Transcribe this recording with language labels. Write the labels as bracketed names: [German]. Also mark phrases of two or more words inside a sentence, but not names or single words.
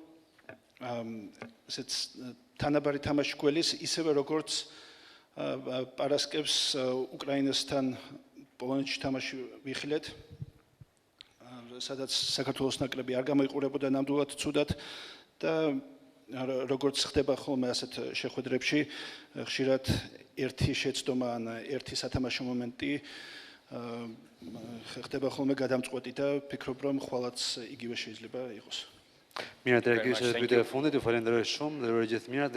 [Georgian] ესეც თანაბარი თამაში გველის ისევე როგორც პარასკევს უკრაინასთან პოლონეთში თამაში ვიხილეთ სადაც საქართველოს ნაკრები არ გამოიყურებოდა ნამდვილად ცუდად და როგორც ხდება ხოლმე ასეთ შეხვედრებში ხშირად ერთი შეცდომა ან ერთი სათამაშო მომენტი ხდება ხოლმე გადამწყვეტი და ვფიქრობ რომ ხვალაც იგივე შეიძლება იყოს. [Albanian] Mirë, atëherë kishte pyetje e fundit, ju falenderoj shumë, dhe ju uroj gjithë mirat.